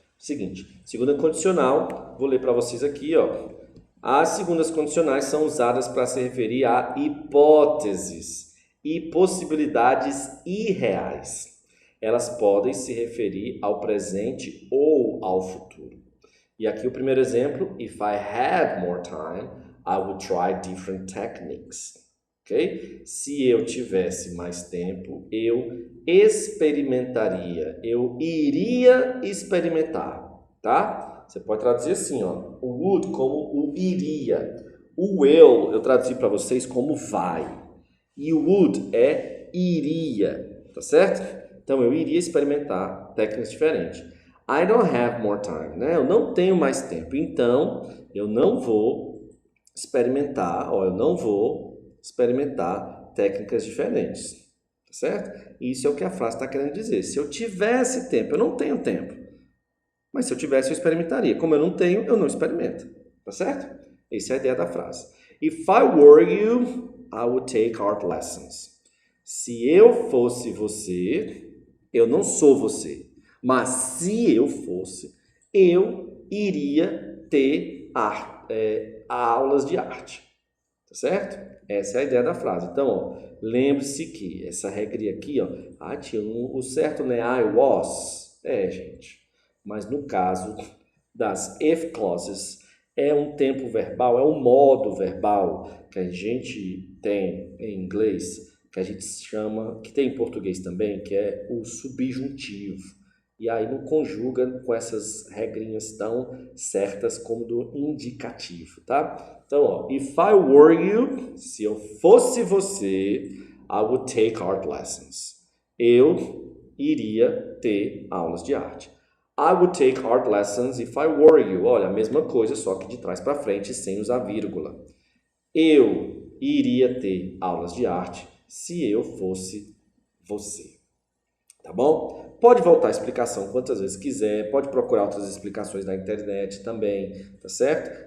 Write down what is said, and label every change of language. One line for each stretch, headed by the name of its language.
Portuguese: Seguinte, segunda condicional, vou ler para vocês aqui, ó. As segundas condicionais são usadas para se referir a hipóteses e possibilidades irreais. Elas podem se referir ao presente ou ao futuro. E aqui o primeiro exemplo,
English: if I had more time, I would try different techniques. ok?
Portuguese: Se eu tivesse mais tempo, eu experimentaria, eu iria experimentar, tá? Você pode traduzir assim, ó, o would como o iria. O will eu traduzi para vocês como vai. E o would é iria, tá certo? Então eu iria experimentar técnicas diferentes.
English: I don't have more time,
Portuguese: né? Eu não tenho mais tempo, então eu não vou experimentar, ou eu não vou experimentar técnicas diferentes, tá certo? Isso é o que a frase está querendo dizer. Se eu tivesse tempo, eu não tenho tempo, mas se eu tivesse, eu experimentaria. Como eu não tenho, eu não experimento, tá certo? Essa é a ideia da frase.
English: If I were you, I would take art lessons.
Portuguese: Se eu fosse você, eu não sou você, mas se eu fosse, eu iria ter aulas de arte, tá certo? Essa é a ideia da frase. Então, ó, lembre-se que essa regrinha aqui, ó, o certo não é
English: I was,
Portuguese: gente, mas no caso das if clauses, é um tempo verbal, é um modo verbal que a gente tem em inglês, que a gente chama, que tem em português também, que é o subjuntivo. E aí não conjuga com essas regrinhas tão certas como do indicativo, tá? Então, ó,
English: if I were you,
Portuguese: se eu fosse você,
English: I would take art lessons.
Portuguese: Eu iria ter aulas de arte.
English: I would take art lessons if I were you.
Portuguese: Olha, a mesma coisa, só que de trás para frente, sem usar vírgula. Eu iria ter aulas de arte se eu fosse você. Tá bom? Pode voltar a explicação quantas vezes quiser, pode procurar outras explicações na internet também, tá certo?